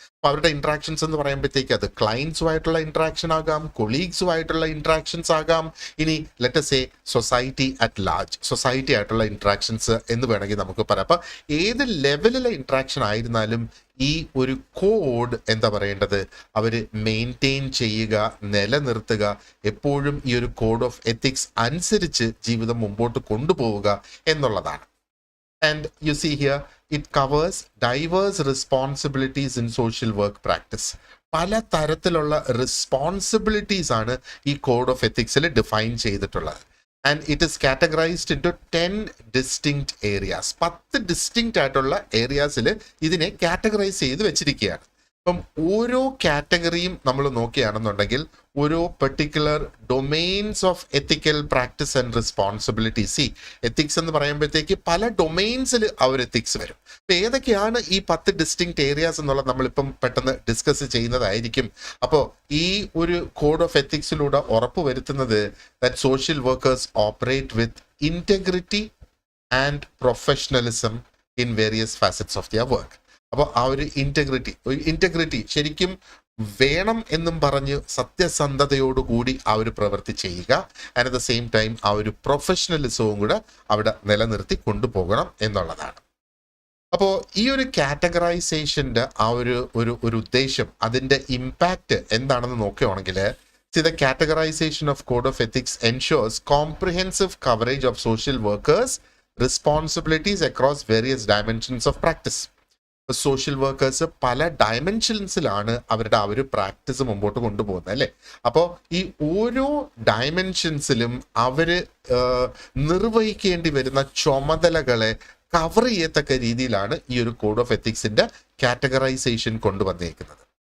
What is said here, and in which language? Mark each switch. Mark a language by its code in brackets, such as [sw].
[ml] അപ്പൊ അവരുടെ ഇന്ററാക്ഷൻസ് എന്ന് പറയുമ്പോഴത്തേക്ക് അത് ക്ലയൻസുമായിട്ടുള്ള ഇന്ററാക്ഷൻ ആകാം, കൊളീഗ്സുമായിട്ടുള്ള ഇന്ററാക്ഷൻസ് ആകാം, ഇനി [en] let's a society at large, [ml] society ആയിട്ടുള്ള ഇന്ററാക്ഷൻസ് എന്ന് വേണമെങ്കിൽ നമുക്ക് പറയാം. അപ്പൊ ഏത് ലെവലിലെ ഇന്ററാക്ഷൻ ആയിരുന്നാലും ഈ ഒരു കോഡ് എന്താ പറയേണ്ടത് അവർ മെയിൻറ്റെയിൻ ചെയ്യുക, നിലനിർത്തുക, എപ്പോഴും ഈ ഒരു കോഡ് ഓഫ് എത്തിക്സ് അനുസരിച്ച് ജീവിതം മുമ്പോട്ട് കൊണ്ടുപോവുക എന്നുള്ളതാണ്. [en] And you see here, it covers diverse responsibilities in social work practice. [ml] പല തരത്തിലുള്ള റെസ്പോൺസിബിലിറ്റീസ് ആണ് ഈ കോഡ് ഓഫ് എത്തിക്സിൽ ഡിഫൈൻ ചെയ്തിട്ടുള്ളത്. [en] And it is categorised into 10 distinct areas. [ml] 10 distinct ആയിട്ടുള്ള ഏരിയാസിൽ ഇതിനെ കാറ്റഗറൈസ് ചെയ്ത് വെച്ചിരിക്കുകയാണ്. അപ്പം ഓരോ കാറ്റഗറിയും നമ്മൾ നോക്കുകയാണെന്നുണ്ടെങ്കിൽ ഓരോ particular [en] Domains of ethical practice and responsibility. [ml] Ethics എന്ന് പറയുമ്പോഴത്തേക്ക് പല ഡൊമെയിൻസിൽ ആ ഒരു എത്തിക്സ് വരും. അപ്പൊ ഏതൊക്കെയാണ് ഈ 10 ഡിസ്റ്റിങ്ക്റ്റ് ഏരിയാസ് എന്നുള്ളത് നമ്മളിപ്പം പെട്ടെന്ന് ഡിസ്കസ് ചെയ്യുന്നതായിരിക്കും. അപ്പോൾ ഈ ഒരു code of എത്തിക്സിലൂടെ ഉറപ്പുവരുത്തുന്നത് [en] That social workers operate with integrity and professionalism in various facets of their work. [ml] അപ്പോൾ ആ ഒരു ഇന്റഗ്രിറ്റി ശരിക്കും വേണം എന്നും പറഞ്ഞ് സത്യസന്ധതയോടുകൂടി ആ ഒരു പ്രവൃത്തി ചെയ്യുക. [en] and at the same time [ml] ആ ഒരു പ്രൊഫഷണലിസവും കൂടെ അവിടെ നിലനിർത്തി കൊണ്ടുപോകണം എന്നുള്ളതാണ്. അപ്പോൾ ഈ ഒരു കാറ്റഗറൈസേഷന്റെ ആ ഒരു ഉദ്ദേശം, അതിന്റെ ഇമ്പാക്റ്റ് എന്താണെന്ന് നോക്കുകയാണെങ്കിൽ, [en] the categorization of code of ethics ensures comprehensive coverage of social workers' responsibilities across various dimensions of practice. [ml] Social workers പല ഡയമെൻഷൻസിലാണ് അവരുടെ ആ ഒരു പ്രാക്ടീസ് മുമ്പോട്ട് കൊണ്ടുപോകുന്നത്, അല്ലേ? അപ്പോൾ ഈ ഓരോ ഡയമെൻഷൻസിലും അവര് നിർവഹിക്കേണ്ടി വരുന്ന ചുമതലകളെ കവർ ചെയ്യത്തക്ക രീതിയിലാണ് ഈ ഒരു കോഡ് ഓഫ് എത്തിക്സിന്റെ കാറ്റഗറൈസേഷൻ കൊണ്ടുവന്നേക്കുന്നത്.